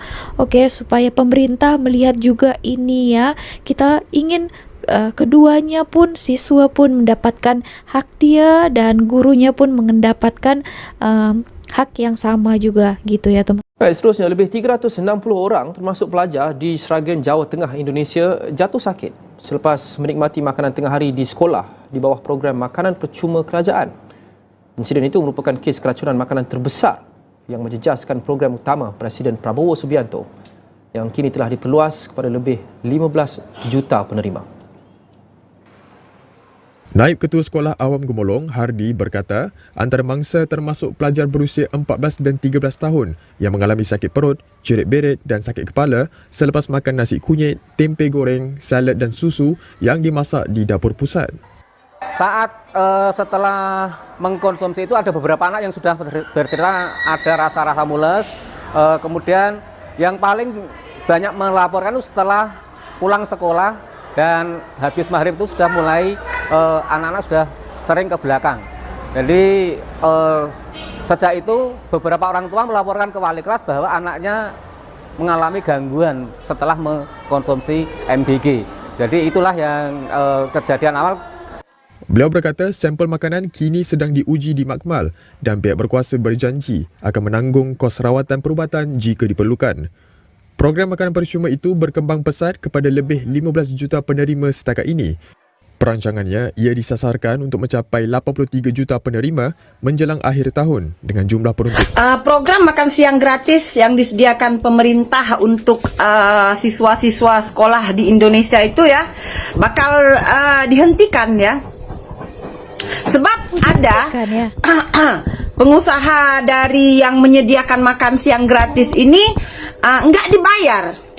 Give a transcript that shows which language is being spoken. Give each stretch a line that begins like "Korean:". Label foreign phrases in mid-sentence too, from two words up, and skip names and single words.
Indonesian: Oke, supaya pemerintah melihat juga ini ya, kita ingin keduanya pun, siswa pun mendapatkan hak dia dan gurunya pun mendapatkan hak yang sama juga gitu ya teman.
Malay: Baik, seterusnya lebih 360 orang termasuk pelajar di Sragen, Jawa Tengah, Indonesia jatuh sakit selepas menikmati makanan tengah hari di sekolah di bawah program makanan percuma kerajaan. Insiden itu merupakan kes keracunan makanan terbesar yang menjejaskan program utama Presiden Prabowo Subianto yang kini telah diperluas kepada lebih 15 juta penerima. Naib Ketua Sekolah Awam Gemolong, Hardi, berkata antara mangsa termasuk pelajar berusia 14 dan 13 tahun yang mengalami sakit perut, cerit-berit dan sakit kepala selepas makan nasi kunyit, tempe goreng, salad dan susu yang dimasak di dapur pusat.
Indonesian: Saat setelah mengkonsumsi itu ada beberapa anak yang sudah bercerita ada rasa-rasa mules. Kemudian yang paling banyak melaporkan itu setelah pulang sekolah dan habis maghrib itu sudah mulai anak-anak sudah sering ke belakang. Jadi sejak itu beberapa orang tua melaporkan ke wali kelas bahwa anaknya mengalami gangguan setelah mengkonsumsi MBG. Jadi itulah yang kejadian awal.
Malay: Beliau berkata sampel makanan kini sedang diuji di Makmal dan pihak berkuasa berjanji akan menanggung kos rawatan perubatan jika diperlukan. Program makanan percuma itu berkembang pesat kepada lebih 15 juta penerima setakat ini. Perancangannya ia disasarkan untuk mencapai 83 juta penerima menjelang akhir tahun dengan jumlah peruntuk.
Indonesian: Program makan siang gratis yang disediakan pemerintah untuk siswa-siswa sekolah di Indonesia itu ya bakal dihentikan ya. Sebab ada pengusaha dari yang menyediakan makan siang gratis ini enggak dibayar.